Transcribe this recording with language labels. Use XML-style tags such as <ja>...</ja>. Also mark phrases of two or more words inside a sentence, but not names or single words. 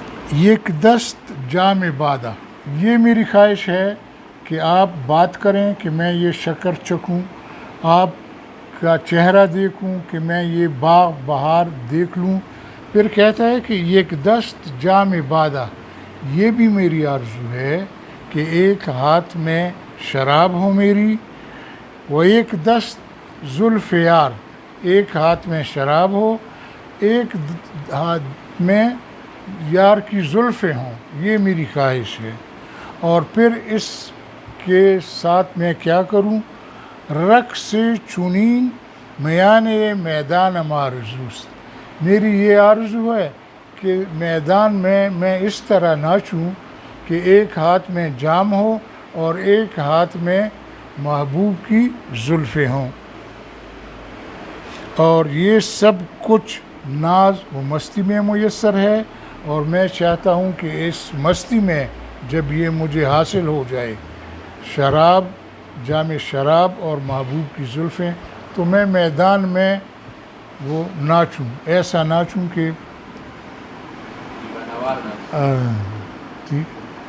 <fa>یک دست جام بادہ،</fa> <ur>یہ میری خواہش ہے کہ آپ بات کریں کہ میں یہ شکر چکھوں، آپ کا چہرہ دیکھوں کہ میں یہ باغ بہار دیکھ لوں۔ پھر کہتا ہے کہ</ur> <fa>یک دست جام بادہ،</fa> <ur>یہ بھی میری آرزو ہے کہ ایک ہاتھ میں شراب ہو میری، وہ ایک</ur> <fa>دست زلف یار،</fa> <ur>ایک ہاتھ میں شراب ہو، ایک ہاتھ میں یار کی زلفیں ہوں، یہ میری خواہش ہے۔ اور پھر اس کے ساتھ میں کیا کروں؟</ur> <fa>رقص چنین میان میدان آرزوست،</fa> <ur>میری یہ آرزو ہے کہ میدان میں اس طرح ناچوں کہ ایک ہاتھ میں جام ہو اور ایک ہاتھ میں محبوب کی زلفیں ہوں، اور یہ سب کچھ ناز و مستی میں میسر ہے، اور میں چاہتا ہوں کہ اس مستی میں جب یہ مجھے حاصل ہو جائے، شراب، جام شراب اور محبوب کی زلفیں، تو میں میدان میں وہ ناچوں، ایسا ناچوں کہ ٹھیک۔</ur>